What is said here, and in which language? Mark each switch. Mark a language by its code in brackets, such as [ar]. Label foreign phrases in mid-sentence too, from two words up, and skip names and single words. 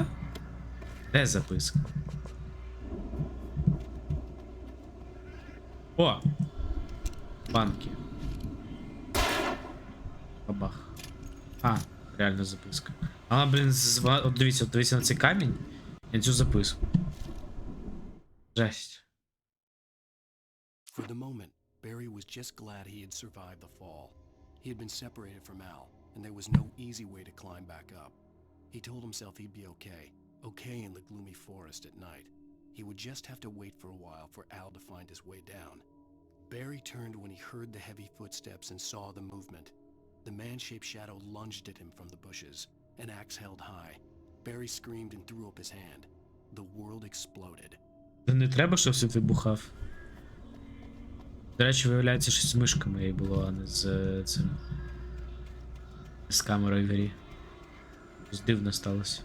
[uk] Де записка? О! Банки. Бабах. А, реально записка. А, блін, от дивіться на цей камінь і на цю записку. Жесть. [en] For the moment, Barry was just glad he had survived the fall. He had been separated from Al, and there was no easy way to climb back up. He told himself he'd be okay in the gloomy forest at night. He would just have to wait for a while for Al to find his way down. Barry turned when he heard the heavy footsteps and saw the movement. The man-shaped shadow lunged at him from the bushes, an axe held high. Barry screamed and threw up his hand. The world exploded. [uk] Не треба, щоб світ вибухав. До речі, виявляється, що з мишками їй було, а не з цим. З камерою в грі. Щось дивно сталося.